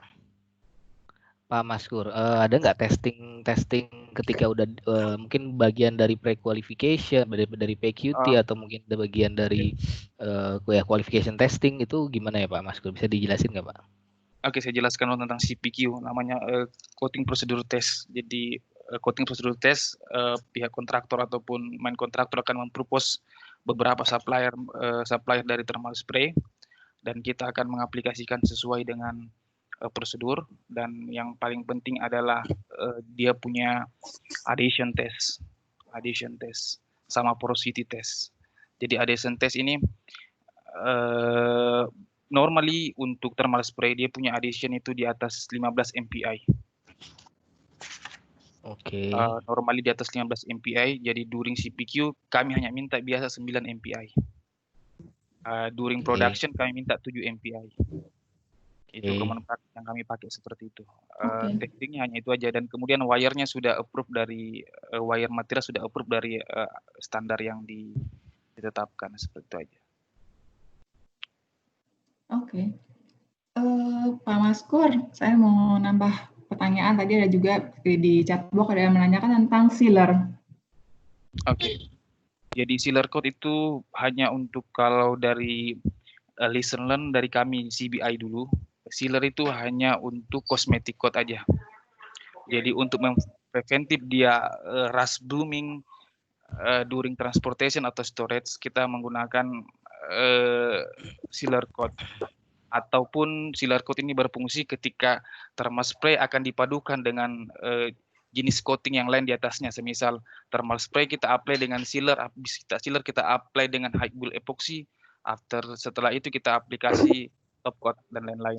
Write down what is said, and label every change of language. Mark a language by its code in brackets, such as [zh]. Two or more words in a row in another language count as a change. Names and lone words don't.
[id] Pak Maskur, ada nggak testing ketika udah mungkin bagian dari pre-qualification, dari PQT atau mungkin ada bagian dari qualification testing itu gimana ya Pak Maskur? Bisa dijelasin nggak Pak? Oke, saya jelaskan tentang CPQ, namanya [en] Coating Procedure Test. [id] Jadi [en] Coating Procedure Test, [id] pihak kontraktor ataupun main kontraktor akan mempropose beberapa supplier dari [en] thermal spray, [id] dan kita akan mengaplikasikan sesuai dengan prosedur, dan yang paling penting adalah dia punya [en] adhesion test [id] sama [en] porosity test. [id] Jadi [en] adhesion test [id] ini normally untuk [en] thermal spray [id] dia punya adhesion itu di atas 15 MPI. Oke. Normally di atas 15 MPI, jadi during CPQ kami hanya minta biasa 9 MPI. During production kami minta 7 MPI. Itu [en] common practice [id] yang kami pakai seperti itu. Testingnya hanya itu aja, dan kemudian wire-nya sudah approve dari wire material sudah approve dari standar yang ditetapkan, seperti itu aja. Oke. Pak Maskur, saya mau nambah pertanyaan. Tadi ada juga di [en] chat box [id] ada yang menanyakan tentang sealer. Oke. Jadi [en] sealer code [id] itu hanya untuk kalau dari [en] lesson learn [id] dari kami CBI dulu. Sealer itu hanya untuk [en] cosmetic code [id] aja. Jadi untuk preventif dia [en] rust blooming during transportation [id] atau storage, kita menggunakan [en] sealer code. [id] Ataupun [en] sealer code [id] ini berfungsi ketika [en] thermal spray [id] akan dipadukan dengan jenis coating yang lain di atasnya. Semisal [en] thermal spray [id] kita apply dengan sealer, habis kita apply dengan [en] high build epoxy, [id] setelah itu kita aplikasi [en] top coat [id] dan lain-lain.